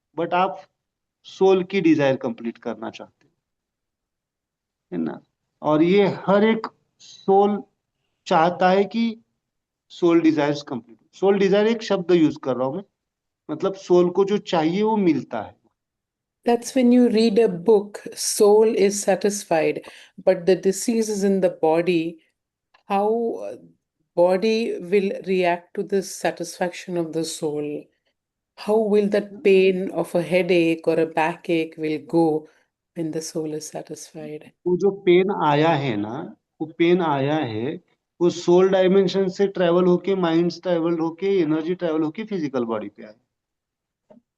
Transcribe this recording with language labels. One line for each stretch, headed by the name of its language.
Hindi: But आप soul की Dzire complete करना चाहते हैं, है ना। और ये हर एक सोल चाहता है कि soul desires complete. Soul Dzire एक शब्द यूज कर रहा हूं मैं, मतलब सोल को जो चाहिए वो मिलता है।
English: That's when you read a book, soul is satisfied, but the disease is in the body. How body will react to this satisfaction of the soul? How will that pain of a headache or a backache will go when the soul is satisfied?
Hindi: वो जो pen आया है ना, वो pen आया है, वो soul dimension से ट्रेवल होके, माइंड ट्रेवल होके, एनर्जी ट्रेवल होके फिजिकल बॉडी पे आया।